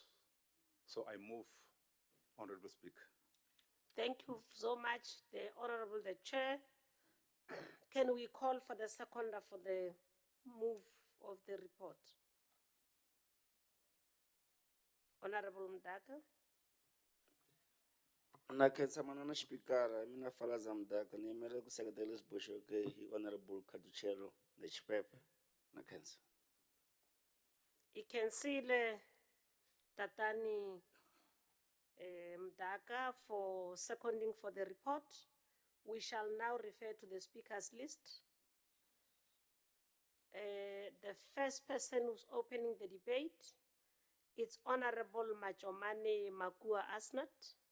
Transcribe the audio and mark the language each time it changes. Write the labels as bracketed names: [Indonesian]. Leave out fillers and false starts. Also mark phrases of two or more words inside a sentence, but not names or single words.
[English] So I move, Honorable Speaker. Thank you so much, the Honorable the Chair. Can we call for the seconder for the move of the report? Honorable Mdaka. [Tsonga] Nakhensa manana xipikara mina Falaza Mdaka ni yimele ku seketela xiboxo ke hi Honorable Kaduchero Lechipepe. Nakhensa. Ikensile Tatani [English] Mdaka for seconding for the report. We shall now refer to the speakers list. The first person who's opening the debate, it's Honorable Machomane Makua Asnat.